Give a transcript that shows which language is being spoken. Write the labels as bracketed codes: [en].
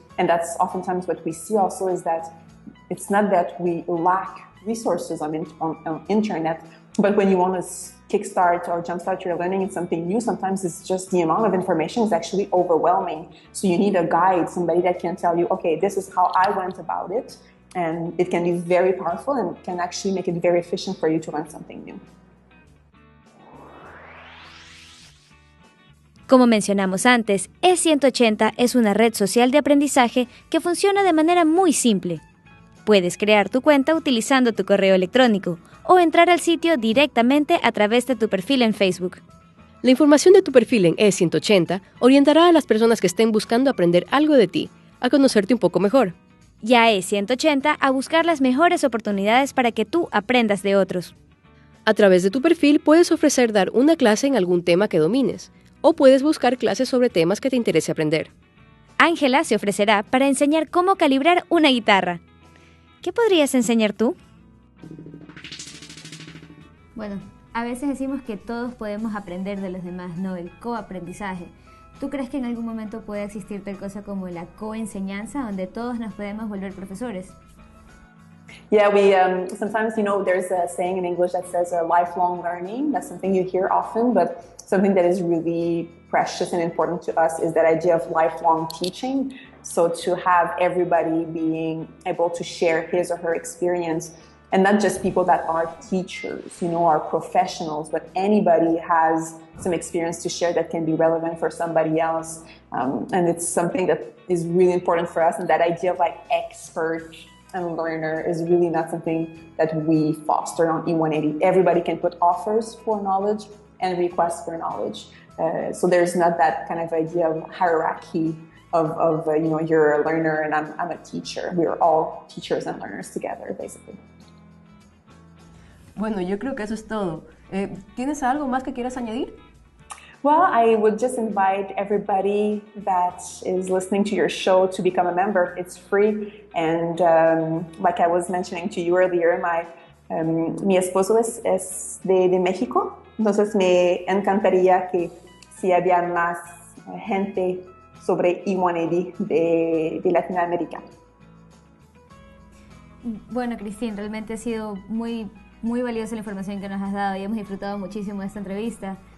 [en] And that's oftentimes what we see also, is that it's not that we lack resources on internet, but when you want to kickstart or jumpstart your learning in something new, sometimes it's just the amount of information is actually overwhelming. So you need a guide, somebody that can tell you, okay, this is how I went about it. And it can be very powerful and can actually make it very efficient for you to learn something new. [es] Como mencionamos antes, E180 es una red social de aprendizaje que funciona de manera muy simple. Puedes crear tu cuenta utilizando tu correo electrónico o entrar al sitio directamente a través de tu perfil en Facebook. La información de tu perfil en E180 orientará a las personas que estén buscando aprender algo de ti, a conocerte un poco mejor. Y a E180 a buscar las mejores oportunidades para que tú aprendas de otros. A través de tu perfil puedes ofrecer dar una clase en algún tema que domines, o puedes buscar clases sobre temas que te interese aprender. Ángela se ofrecerá para enseñar cómo calibrar una guitarra. ¿Qué podrías enseñar tú? Bueno, a veces decimos que todos podemos aprender de los demás, ¿no? El coaprendizaje. ¿Tú crees que en algún momento puede existir tal cosa como la coenseñanza, donde todos nos podemos volver profesores? [en] Yeah, we sometimes, you know, there's a saying in English that says lifelong learning. That's something you hear often, but something that is really precious and important to us is that idea of lifelong teaching. So to have everybody being able to share his or her experience, and not just people that are teachers, you know, are professionals, but anybody has some experience to share that can be relevant for somebody else. And it's something that is really important for us. And that idea of like expert and learner is really not something that we foster on E180. Everybody can put offers for knowledge and requests for knowledge. So there's not that kind of idea of hierarchy of you know, you're a learner and I'm a teacher. We're all teachers and learners together, basically. [es] Bueno, yo creo que eso es todo. ¿Tienes algo más que quieras añadir? [en] Well, I would just invite everybody that is listening to your show to become a member. It's free. And like I was mentioning to you earlier, [es] mi esposo es de México. Entonces me encantaría que si había más gente sobre E180 de Latinoamérica. Bueno, Cristín, realmente ha sido muy valiosa la información que nos has dado y hemos disfrutado muchísimo de esta entrevista.